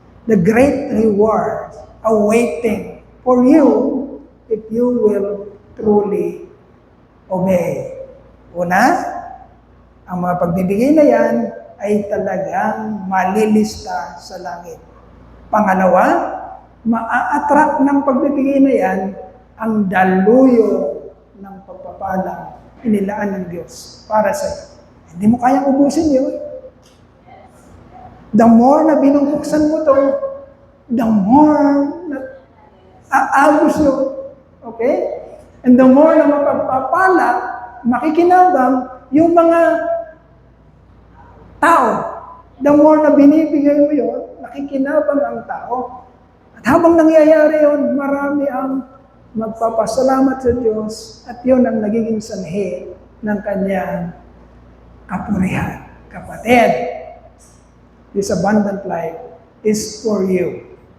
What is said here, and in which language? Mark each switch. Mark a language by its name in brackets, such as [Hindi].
[English] The great reward awaiting for you if you will truly obey. [Filipino] Una, ang mga pagbibigay na yan ay talagang malilista sa langit. Pangalawa, maa-attract ng pagbibigay na yan ang daluyo ng pagpapalang inilaan ng Diyos para sa iyo. Hindi mo kayang ubusin yun. The more na binubuksan mo to, the more na aagos yun. Okay? And the more na mapagpapala, makikinabang yung mga tao. The more na binibigay mo yun, nakikinabang ang tao. At habang nangyayari yun, marami ang magpapasalamat sa Diyos at yun ang nagiging sanhi ng kanyang kapurihan. [English] Kapatid, this abundant life is for you.